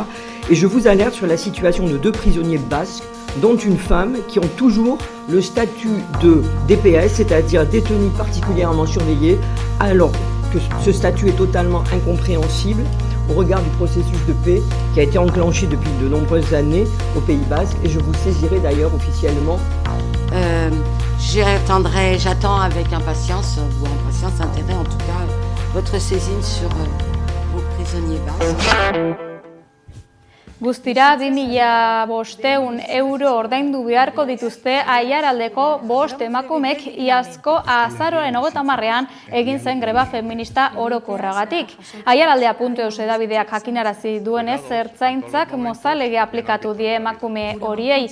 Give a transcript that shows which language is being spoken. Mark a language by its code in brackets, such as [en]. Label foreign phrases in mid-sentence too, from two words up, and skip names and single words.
[fr] Et je vous alerte sur la situation de 2 prisonniers basques, dont une femme, qui ont toujours le statut de DPS, c'est-à-dire détenu particulièrement surveillé, alors que ce statut est totalement incompréhensible au regard du processus de paix qui a été enclenché depuis de nombreuses années au Pays Basque, et je vous saisirai d'ailleurs officiellement. J'attends avec impatience, intérêt en tout cas, votre saisine sur vos prisonniers basques. [eu] Guztira 2.500 euro ordaindu beharko dituzte Aiaraldeko 5 emakumek iazko azaroaren 30ean egin zen greba feminista orokorragatik. Aiaraldea.eus edabideak jakinarazi duenez, ertzaintzak mozalege aplikatu die emakume horiei.